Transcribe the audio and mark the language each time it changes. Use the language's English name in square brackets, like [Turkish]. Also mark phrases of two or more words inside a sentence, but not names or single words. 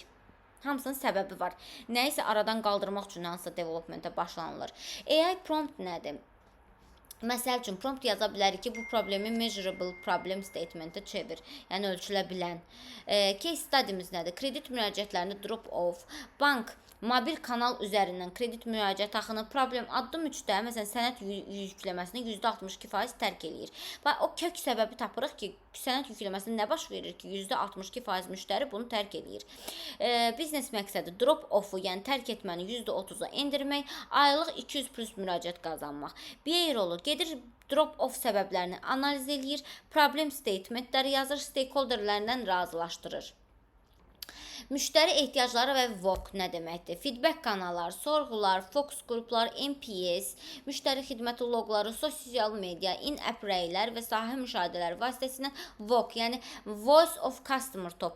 [Azerbaijani] Hamısının səbəbi var. Nəyisə aradan qaldırmaq üçün hansısa developmentə başlanılır. [English] AI prompt [Azerbaijani] nədir? Məsəl üçün, prompt yaza bilərik ki, bu problemi [English] measurable problem statementə [Azerbaijani] çevir. Yəni, ölçülə bilən. [English] Case study'miz [Azerbaijani] nədir? Kredit müraciətlərində drop-off, bank, mobil kanal üzərindən kredit müraciət axını, problem addım 3-də, məsələn, sənəd yükləməsini %62% tərk eləyir. O kök səbəbi tapırıq ki, sənəd yükləməsində nə baş verir ki, %62% müştəri bunu tərk eləyir. Biznes məqsədi drop-off-u, yəni tərk etməni %30-a endirmək, aylıq 200 plus müraciət qazanmaq. BA rolu gedir, drop-off səbəblərini analiz eləyir, [English] problem statementləri [Azerbaijani] yazır, stakeholderlərdən razılaşdırır. Müştəri ehtiyacları və VOC nə deməkdir? Feedback kanalları, sorğular, fokus qruplar, NPS, müştəri xidməti loqları, sosial media, in-app rəylər və sahə müşahidələri vasitəsilə VOC, yəni [English] Voice of Customer [Azerbaijani] toplanır.